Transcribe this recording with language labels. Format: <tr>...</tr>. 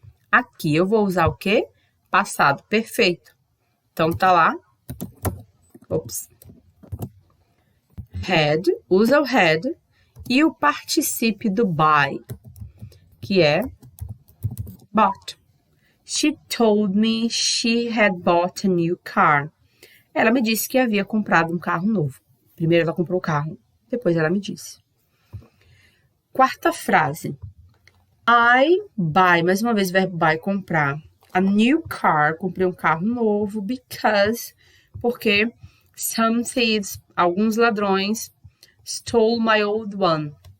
<pt>Aqui eu vou usar o quê? Passado perfeito. Então, tá lá. Ops. Had, usa o had e o particípio do buy, que é bought.</pt> <en>She told me she had bought a new car.</en> <pt>Ela me disse que havia comprado um carro novo. Primeiro ela comprou o carro, depois ela me disse. Quarta frase.</pt> <en>I buy,</en> <pt>mais uma vez o verbo buy, comprar.</pt> <en>A new car,</en> <pt>comprei um carro novo, porque</pt> <en>some thieves,</en> <pt>alguns ladrões,</pt> <en>stole my old one.</en>